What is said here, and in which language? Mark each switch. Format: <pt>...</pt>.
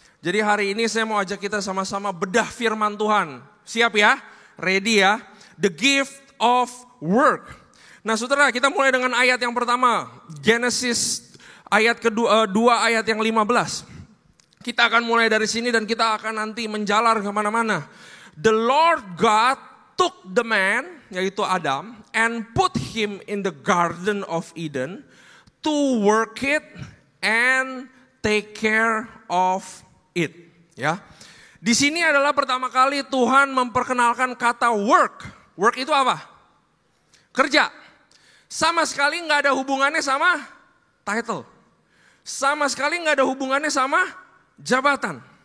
<id>Jadi hari ini saya mau ajak kita sama-sama bedah firman Tuhan. Siap ya? Ready ya?</id> <en>The gift of work.</en> <id>Nah saudara, kita mulai dengan ayat yang pertama. Genesis ayat kedua, 2 ayat yang 15. Kita akan mulai dari sini dan kita akan nanti menjalar kemana-mana.</id> <en>The Lord God took the man,</en> <id>yaitu</id> <en>Adam, and put him in the Garden of Eden to work it and take care of it.</en> <id>Ya, di sini adalah pertama kali Tuhan memperkenalkan kata work. Work itu apa? Kerja. Sama sekali nggak ada hubungannya sama title. Sama sekali nggak ada hubungannya sama jabatan.</id>